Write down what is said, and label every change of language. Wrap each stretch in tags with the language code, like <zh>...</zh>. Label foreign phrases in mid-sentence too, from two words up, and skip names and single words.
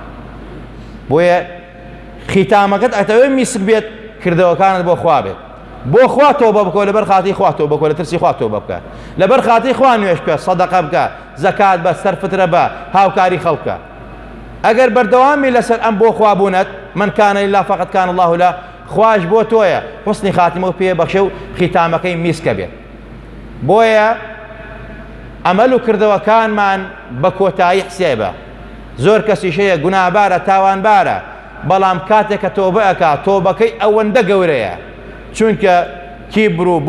<ckb>بۆیە ختامەکەت ئەتەوێت میسک بێت کردەوەکانت بۆ خوا بێت بۆ خوا تۆبە بکەوە لەبەر خاتی خوا تۆبە بکەوە لە ترسی خوا تۆبە بکە لەبەر خاتی خوا نوێژ بکە سەدەقە بکە زەکات بە سەرفترە بە هاوکاری خەڵکە. ئەگەر بەردەوامی لەسەر ئەم بۆ خوابوونەت</ckb> <ar>من کانە لله فقط کان الله له</ar> <ckb>خواش بۆ تۆیە حوسنی خاتمە و پێ بەخشە و ختامەکەی میسکە بێت. بۆیە ئەمەل و کردەوەکانمان بە کۆتایی حسێبە زۆر کەسیشەیە گوناهبارە تاوانبارە بەڵام کاتێککە تۆبە ئەکات تۆبەکەی ئەوەندە گەورەیە چونکە کیبر و</ckb>